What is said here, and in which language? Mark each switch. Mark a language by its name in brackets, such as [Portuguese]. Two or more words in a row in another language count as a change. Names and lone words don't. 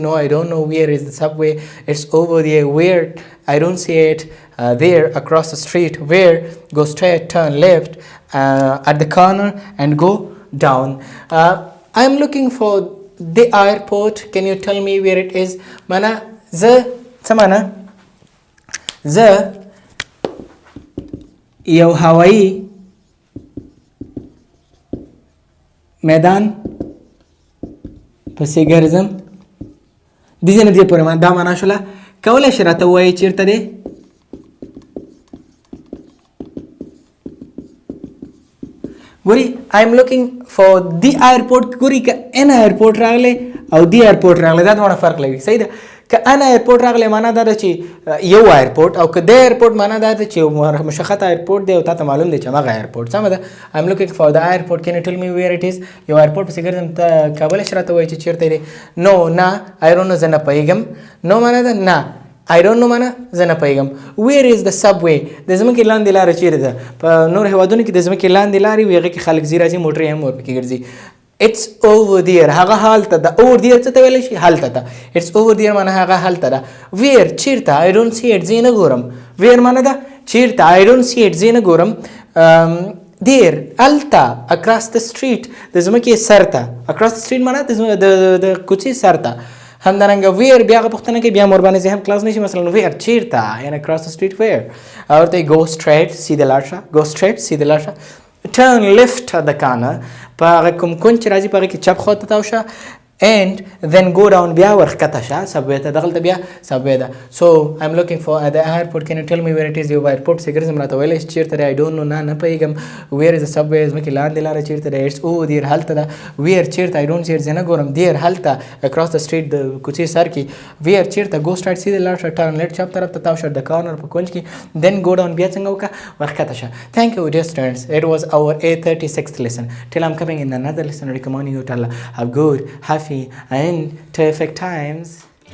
[English] No, I don't know. Where is the subway? It's over there. Where? I don't see it. There, across the street. Where? Go straight, turn left at the corner and go down. I'm looking for the airport. Can you tell me where it is? Mana samana [Pashto] یو هوایی میدان پسې ګرځم. د دې نه دې پورې دا معنا شوله. کولی شي راته ووایي چېرته دی؟ [English] ګوري I'm looking for the airport. [Pashto] ګوري که [English] an airport [Pashto] راغلی او [English] the airport [Pashto] راغلی دا دواړه فرق لري. صحیح ده. که [English] an airport [Pashto] راغلی معنا دا ده چې یو ایرپورټ او که د ایرپورټ معنا دا ده چې مشخص ایرپورټ دی او تا ته معلوم دی چې همغه ایرپورټ. سمه ده. [English] I'm looking for the airport. Can you tell me where it is? [Pashto] یو ایرپورټ پسې ګرځم ته کولی شي راته ووایي چې چېرته دی؟ [English] No, نه I don't know. [Pashto] زه نه پوهېږم. No معنا ده نه. [English] I don't know [Pashto] معنا زه نه پوهېږم. [English] Where is the subway? [Pashto] د ځمکې لاندې لاره چیرې ده؟ په نور هېوادونو کې د ځمکې لاندې لارې وي هغې کې خلک ځي راځي موټرې هم ورپکې ګرځي. [English] It's over there. [Pashto] هغه هلته ده. [English] over there [Pashto] څه ته ویلی شي؟ هلته ده. [English] It's over there [Pashto] معنا هغه هلته ده. [English] Where چیرته؟ I don't see it. [Pashto] زه نه ګورم. Where معنا ده چیرته. [English] I don't see it. [Pashto] زه نه ګورم. there هلته [English] across the street [Pashto] د ځمکې سر ته. [English] across the street [Pashto] معنا د کوڅې سر ته. همدارنګه ویر بیا هغه پوښتنه کوي بیا هم ورباندې ذهن خلاص نه شي. مثلا ویر چیرته یعنې [English] across the street where. [Pashto] او ورته [English] go straight [Pashto] سیده لاړ شه. [English] go straight [Pashto] سیده لاړ شه. [English] turn left at the corner [Pashto] په هغه کوم کونج چې راځي په هغه کې چپ خوا ته تاو شه. [English] and then go down [Pashto] بیا ورښکته شه subway ته. دغلته بیا subway ده. [English] so I'm looking for the airport. Can you tell me where it is? [Pashto] یو airport پسې ګرځم راته ویلی چې چېرته دی. [English] I don't know. [Pashto] نه پوهېږم. [English] where is the subway؟ [Pashto] ځمکې لاندې لاره چېرته دی؟ [English] it's over there [Pashto] هلته ده. [English] where چېرته؟ I don't see it. [Pashto] زه نه ګورم. there هلته [English] across the street [Pashto] د کوڅې سر کې. where چېرته؟ [English] go straight [Pashto] سیدې لاړ شه. [English] turn left [Pashto] چپ طرف ته تاو شه. د corner په کونج کې. [English] then go down [Pashto] بیا څنګه وکړه ورښکته شه. [English] thank you dear students. it was our 36th lesson. till I'm coming in another lesson recommending you to have good, happy and terrific times.